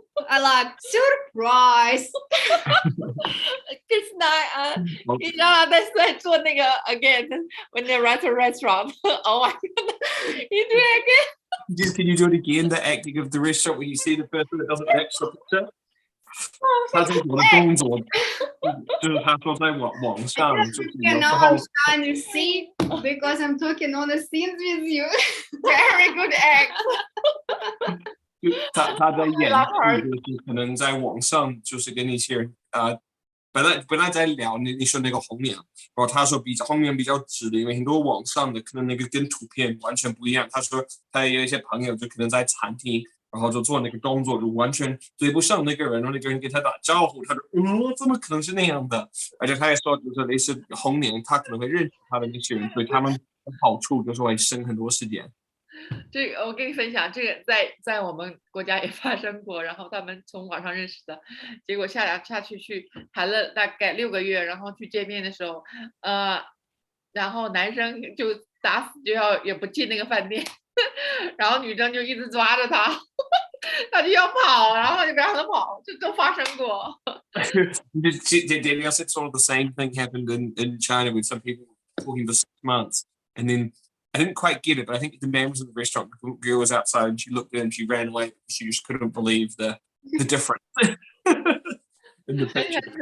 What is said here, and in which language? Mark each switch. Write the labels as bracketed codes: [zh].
[en] I like surprise. [zh] 你知道他在做那个 [en] again when they're at a restaurant. Oh my god. You do it again? Can you do it again? The acting of the restaurant when you see the person that doesn't match the picture? [zh] 他在我的动作，就是他说在网上，就是有时候 [en] And you see, because I'm talking on the scenes with you. Very good act. [zh] 他在演，就是可能在网上就是跟一些人本来在聊你说那个红娘，然后他说红娘比较直的，因为很多网上的可能那个跟图片完全不一样。他说他有一些朋友就可能在餐厅，然后就做那个动作，就完全追不上那个人，然后那个人给他打招呼，他说怎么可能是那样的？而且他也说，就是类似红娘，他可能会认识他的那些人，所以他们的好处就是会省很多时间。这个我跟你分享，这个在我们国家也发生过，然后他们从网上认识的，结果下去谈了大概6个月，然后去见面的时候，然后男生就打死也不进那个饭店，然后女生就一直抓着他，他就要跑，然后就不让他跑，这都发生过。 [en] Danielle said sort of the same thing happened in China with some people talking for 6 months, and then I didn't quite get it, but I think the man was in the restaurant, the girl was outside, and she looked at him, she ran away. She just couldn't believe the difference in the picture.